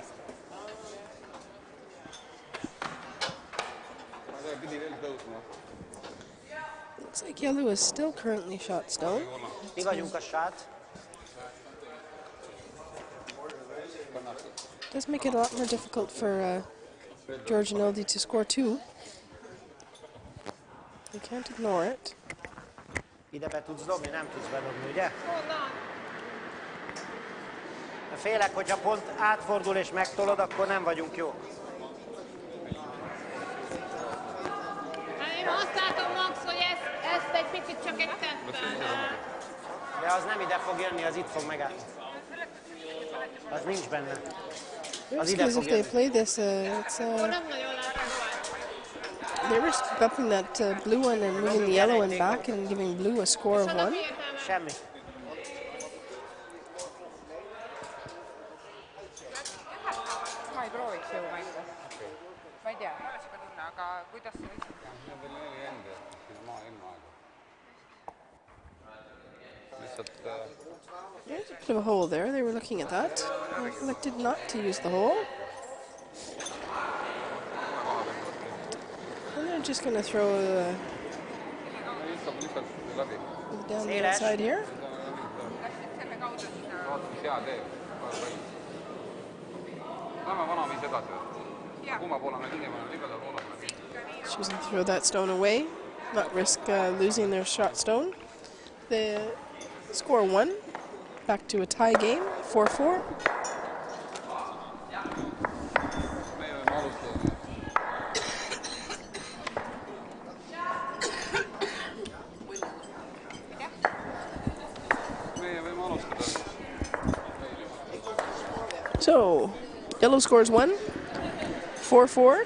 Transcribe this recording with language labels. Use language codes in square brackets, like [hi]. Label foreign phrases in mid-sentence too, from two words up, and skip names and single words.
[en] Looks like yellow is still currently shot stone. Does make it a lot more difficult for George and Ildi to score 2. They can't ignore it. [hu] Ide be tudsz dobni, nem tudsz bedobni, ugye? Félek, hogyha pont átfordul és megtolod, akkor nem vagyunk jók. Én azt látom, Max, hogy ezt egy picit csak egy teppen. De az nem ide fog jönni, az itt fog megállni. Az nincs benne. [en] Because if they play this, they were bumping that blue one and moving the yellow one back and giving blue a score of 1. [hu] Semmi. [et] Ma ei prooviks ju mängida. Ma ei tea, aga kuidas see [en] There's a bit of a hole there. They were looking at that. They elected not to use the hole. And they're just going to throw down the outside here. Choosing to throw that stone away, not risk losing their shot stone. They score 1. Back to a tie game, 4-4. [et] meie võime alustada. [en] So, yellow scores 1, 4-4.